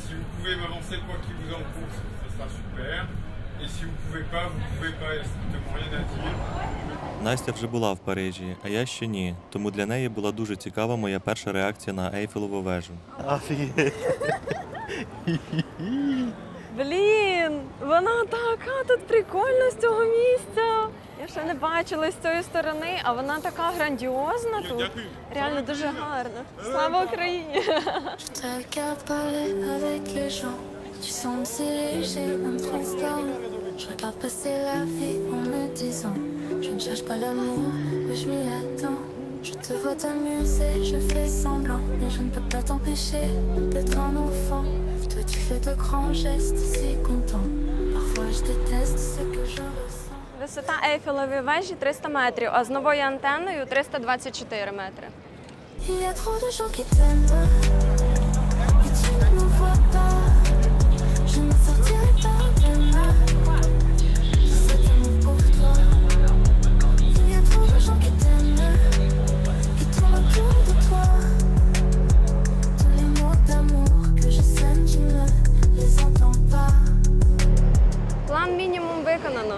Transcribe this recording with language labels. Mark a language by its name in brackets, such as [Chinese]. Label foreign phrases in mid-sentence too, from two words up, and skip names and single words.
[Ukrainian] Настя вже була в Парижі, а я ще ні, тому для неї була дуже цікава моя перша реакція на Ейфелеву вежу. Блін, вона така тут прикольна з цього місця. Я ще не бачила з цієї сторони, а вона така грандіозна тут. Реально дуже гарна. Слава Україні! [French] Je regarde passer la vie en me disant je ne cherche pas l'amour, mais je m'y attends. Je te vois t'amuser, je fais semblant, mais je ne peux pas t'empêcher d'être un enfant. Toi tu fais de grands gestes si content. Parfois je déteste ce que je ressens. [Ukrainian] Висота Ейфелевої вежі 300 метрів, а з новою антенною 324 метри. [French] Il y a trop de gens qui t'aiment et tu ne nous vois pas. Je ne sortirai pas demain. [Ukrainian] План мінімум виконано.